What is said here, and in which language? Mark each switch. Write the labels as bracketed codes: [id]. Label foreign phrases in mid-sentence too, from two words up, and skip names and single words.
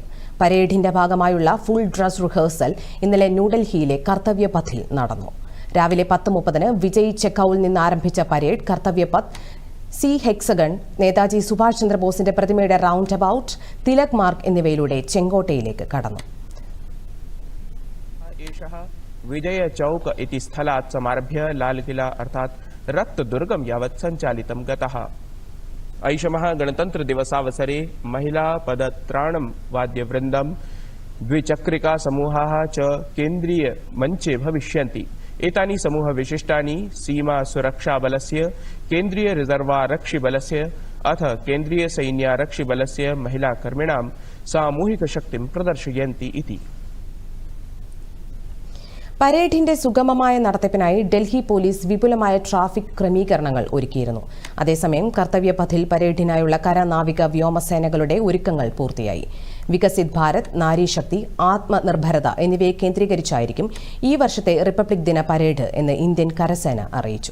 [ml] പരേഡിന്റെ ഭാഗമായുള്ള [en] full dress rehearsal [ml] ഇന്നലെ ന്യൂഡൽഹിയിലെ കർത്തവ്യപഥിൽ നടന്നു. രാവിലെ 10:30 വിജയ് ചെക്കൌളിൽ നിന്ന് ആരംഭിച്ച പരേഡ് കർത്തവ്യപഥ്, സി ഹെക്സഗൺ, നേതാജി സുഭാഷ് ചന്ദ്രബോസിന്റെ പ്രതിമയുടെ [en] round about, [ml] തിലക് മാർഗ് എന്നിവയിലൂടെ ചെങ്കോട്ടയിലേക്ക് കടന്നു. [sa] विजय चौक इति स्थलात् समारभ्य लालकिला अर्थात् रक्तदुर्गं यावत् सञ्चालितं गतः। ऐषमः गणतन्त्रदिवसावसरे महिला पदत्राणं वाद्यवृन्दं द्विचक्रिका समूहाः च केन्द्रीयमञ्चे भविष्यन्ति। एतानि समूहविशिष्टानि सीमासुरक्षाबलस्य, केन्द्रीय रिजर्वारक्षिबलस्य अथ केन्द्रीयसैन्यारक्षिबलस्य महिलाकर्मिणां सामूहिकशक्तिं प्रदर्शयन्ति इति। [ml] പരേഡിന്റെ സുഗമമായ നടത്തിപ്പിനായി ഡൽഹി പോലീസ് വിപുലമായ ട്രാഫിക് ക്രമീകരണങ്ങൾ ഒരുക്കിയിരുന്നു. അതേസമയം കർത്തവ്യപഥിൽ പരേഡിനായുള്ള കര, നാവിക, വ്യോമസേനകളുടെ ഒരുക്കങ്ങൾ പൂർത്തിയായി. വികസിത് ഭാരത്, നാരീശക്തി, ആത്മനിർഭരത എന്നിവയെ കേന്ദ്രീകരിച്ചായിരിക്കും ഈ വർഷത്തെ റിപ്പബ്ലിക് ദിന പരേഡ് എന്ന് ഇന്ത്യൻ കരസേന അറിയിച്ചു.